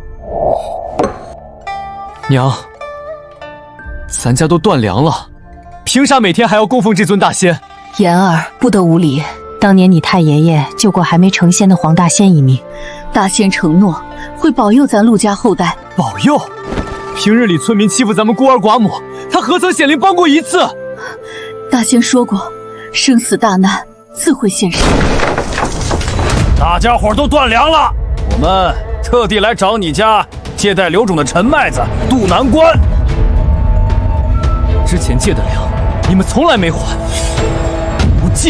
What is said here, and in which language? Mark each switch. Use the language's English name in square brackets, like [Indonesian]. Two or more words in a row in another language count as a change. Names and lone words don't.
[Chinese] 娘，咱家都断粮了，凭啥每天还要供奉这尊大仙？言儿不得无礼。当年你太爷爷救过还没成仙的黄大仙一命，大仙承諾會保佑咱陆家後代。保佑？平日裡村民欺負咱們孤兒寡母，他何曾顯靈幫過一次？大仙說過，生死大難自會現身。大家伙都斷糧了，我們特地來找你家借貸刘種的陳麥子渡難關。之前借的粮，你們從來沒還，不借。